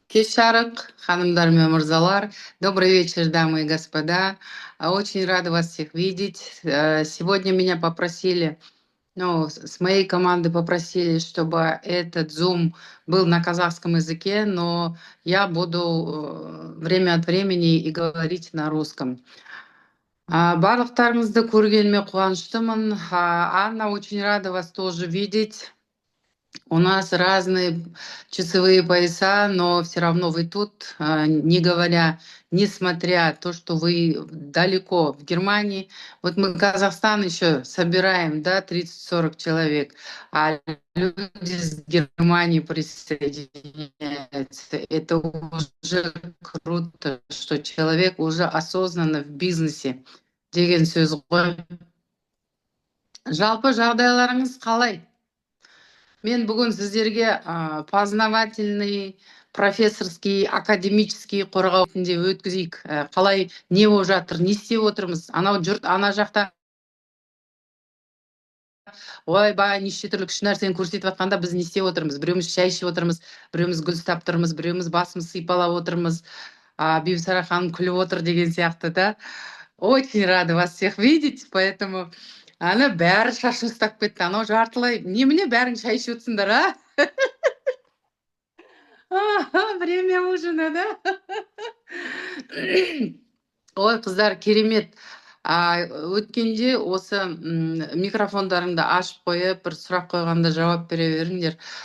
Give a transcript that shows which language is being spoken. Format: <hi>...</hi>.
<kk>Кеш жарық, ханымдар мен мырзалар.</kk> <ru>Добрый вечер, дамы и господа. Очень рада вас всех видеть. Сегодня меня попросили, с моей команды попросили, чтобы этот Zoom был на казахском языке, но я буду время от времени и говорить на русском.</ru> <kk>Барлықтарыңызды көргеніме қуаныштымын.</kk> <ru>Анна, очень рада вас тоже видеть. У нас разные часовые пояса, но все равно вы тут, несмотря то, что вы далеко в Германии. Вот мы Казахстан еще собираем, да, 30-40 человек, а люди с Германии присоединяются. Это уже круто, что человек уже осознанно в бизнесе.</ru> <kk>Деген сөз ғой. Жалпы жағдайларыңыз қалай? Мен бүгін сіздерге</kk> <ru>познавательный, профессорский, академический</ru> <kk>қорғау ретінде өткізейік. Қалай не болып жатыр, не істеп отырмыз. Анау жұрт ана жақта ойбай неше түрлі күшті нәрсені көрсетіп жатқанда біз не істеп отырмыз. Біреуміз шай ішіп отырмыз, біреуміз гүл ұстап тұрмыз, біреуміз басымыз сипалап отырмыз. Бибісара ханым күліп отыр деген сияқты да.</kk> <ru>Очень рада вас всех видеть, поэтому</ru> <kk>ана бәрі шашын ұстап кетті. Анау жартылай немене бәрің шай ішіп отырсыңдар, а?</kk> <ru>Время ужина, да?</ru> <kk>Ой, қыздар, керемет. Өткенде осы микрофондарыңды ашып қойып, бір сұрақ қойғанда жауап бере беріңдер.</kk>